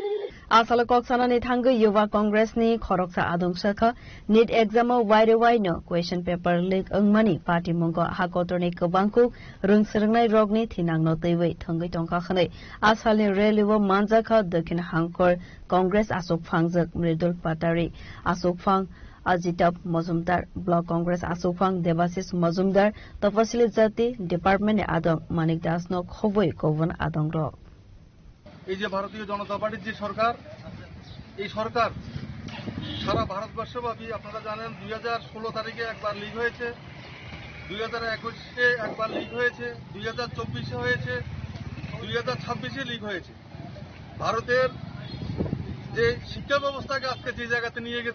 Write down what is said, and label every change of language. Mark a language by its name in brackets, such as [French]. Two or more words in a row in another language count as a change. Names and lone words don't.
[Kok Borok] Asala koksana ni thangu Yuva Congress ni khoroksa adong sakha NEET exam wide wide no [English] question paper leak [Kok Borok] ungmani party mongo hakotor ni kobangku rung serngnai rog ni thinang no teiwei thangui tongkha khane asal ni rally wo manjakha dakhin hangkor Congress Asok Phangjak Mridul Patari Asok Phang Ajitap Mazumdar Block Congress Asofang Devasis Mazumdar Tafasili Jati Department Adong Manik Das no Khoboi Kovan Adong Ro [Bangla] এই যে ভারতীয় জনতা পার্টির যে সরকার এই সরকার সারা ভারতবর্ষব্যাপী আপনারা জানেন 2016 তারিখে একবার লিক হয়েছে 2021 এ একবার লিক হয়েছে 2024 এ হয়েছে 2026 এ লিক হয়েছে ভারতের যে শিক্ষা ব্যবস্থাকে আজকে যে জায়গাতে নিয়ে গেছে